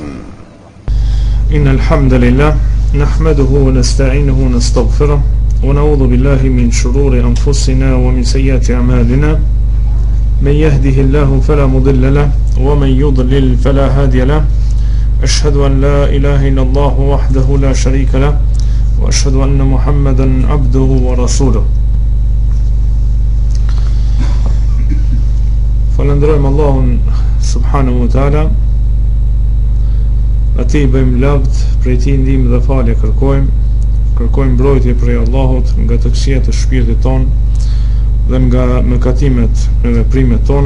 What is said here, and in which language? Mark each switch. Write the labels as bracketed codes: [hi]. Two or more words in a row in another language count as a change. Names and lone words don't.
[ar] إن الحمد لله نحمده ونستعينه ونستغفره ونعوذ بالله من شرور أنفسنا ومن سيئات أعمالنا. من يهده الله فلا مضل له ومن يضلل فلا هادي له. أشهد أن لا إله إلا الله وحده لا شريك له وأشهد أن محمدا عبده ورسوله. [sq] Falenderojmë Allahun [ar] سبحانه وتعالى, [sq] atij bëjmë lavd, prej tij ndihmë dhe falje kërkojmë mbrojtje prej Allahut nga të këqijat e shpirtit ton dhe nga mëkatimet e veprimet tona.